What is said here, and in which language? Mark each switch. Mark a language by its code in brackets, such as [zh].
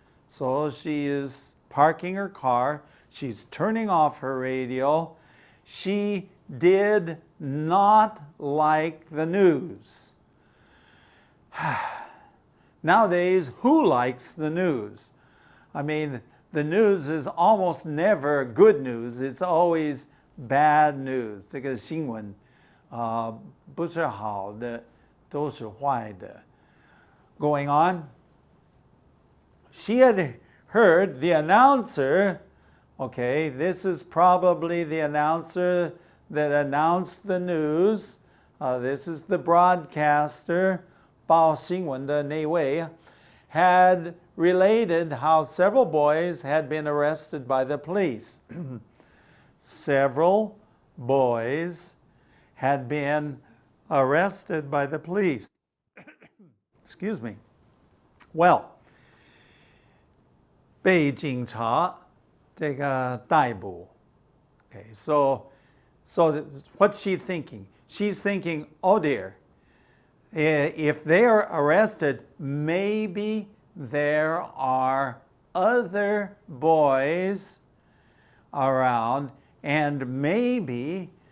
[en] So she is parking her car, she's turning off her radio. She did not like the news. Nowadays, who likes the news? I mean, the news is almost never good news. It's always bad news. [zh] 这个新闻不是好的，都是坏的。 [en] Going on, she had heard the announcer. Okay, this is probably the announcer that announced the news. This is the broadcaster, [zh] 报新闻的那位, [en] had related how several boys had been arrested by the police. Several boys had been arrested by the police. Excuse me. [zh] Well, 被警察这个逮捕. [en] Okay, so what's she thinking? She's thinking, oh dear, if they're arrested, maybe there are other boys around, and maybe